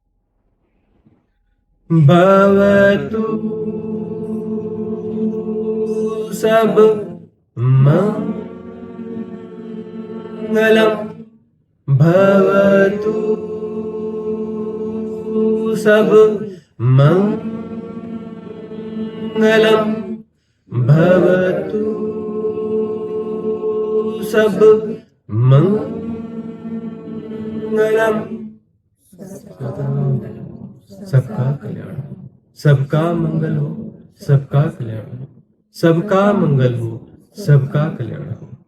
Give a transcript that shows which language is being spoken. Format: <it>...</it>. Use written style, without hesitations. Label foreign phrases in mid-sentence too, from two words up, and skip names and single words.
<pi>भवतु सब मंगलम, भवतु सब मंगलम, भवतु सब मंगलम।</pi> <hi>सबका कल्याण हो, सबका मंगल हो, सबका कल्याण हो, सबका मंगल हो, सबका कल्याण हो।</hi>